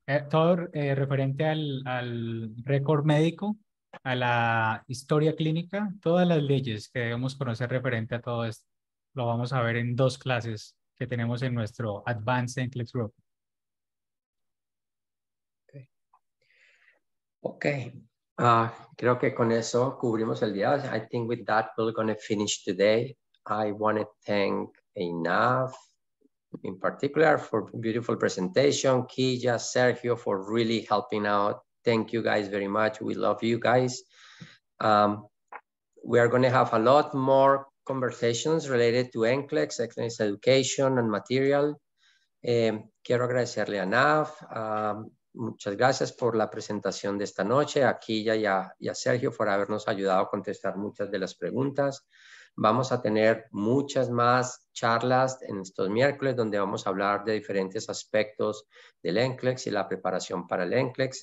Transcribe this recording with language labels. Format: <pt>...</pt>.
<es>Todo referente al récord médico, a la historia clínica, todas las leyes que debemos conocer referente a todo esto. Lo vamos a ver en dos clases que tenemos en nuestro Advanced NCLEX Group.</es> <en>Okay.</en> <es>Creo que con eso cubrimos el día.</es> <en>I think with that we're going to finish today. I want to thank Einaf in particular for beautiful presentation, Kija, Sergio for really helping out. Thank you guys very much. We love you guys. We are going to have a lot more conversations related to NCLEX, excellence education and material.</en> <es>Quiero agradecerle a Einaf. Muchas gracias por la presentación de esta noche, a Kija y a Sergio por habernos ayudado a contestar muchas de las preguntas. Vamos a tener muchas más charlas en estos miércoles donde vamos a hablar de diferentes aspectos del NCLEX y la preparación para el NCLEX.</es>